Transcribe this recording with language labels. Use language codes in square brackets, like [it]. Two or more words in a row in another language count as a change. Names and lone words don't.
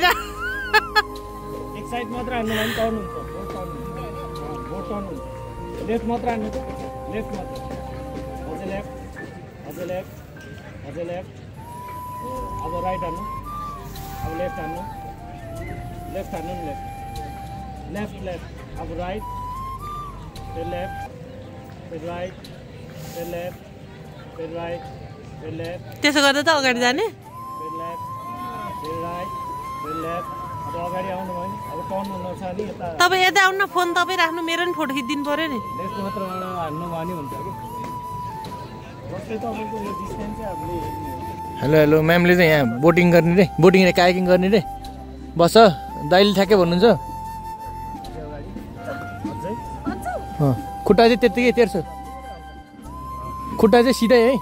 [ne] एक साइड मात्र हान्नु भने टर्न हुन्छ, बोट टर्न हुन्छ। लेफ्ट मात्र हान्नु त, लेफ्ट मात्र। अझै लेफ्ट, अझै लेफ्ट, अझै लेफ्ट। अब राइट हान्नु, अब लेफ्ट हान्नु, लेफ्ट हान्नु नि, लेफ्ट लेफ्ट लेफ्ट। [hi] अब राइट, फिर लेफ्ट, फिर राइट, फिर लेफ्ट, फिर राइट, फिर लेफ्ट। [ne] त्यसो गर्दा त अगाडि जाने। [hi] फिर लेफ्ट, फिर राइट, फिर लेफ्ट। [ne] अब अगाडि आउनु भयो नि, अब टर्न हुनुपर्छ नि यता। तपाईँ यता आउनु, फोन तपाईँ राख्नु, मेरो नि फोटो खिचिदिनु पऱ्यो नि। लेफ्ट मात्र हान्नु भयो नि हुन्छ कि। जस्तै तपाईँको यो डिस्टेन्स चाहिँ हामीले हेलो हेलो म्यामले चाहिँ यहाँ बोटिङ गर्ने रे, बोटिङ रे कायाकिङ गर्ने रे। बस दाइले ठ्याक्कै भन्नुहुन्छ। खुट्टा चाहिँ त्यत्तिकै तेर्छ, खुट्टा चाहिँ सिधै है।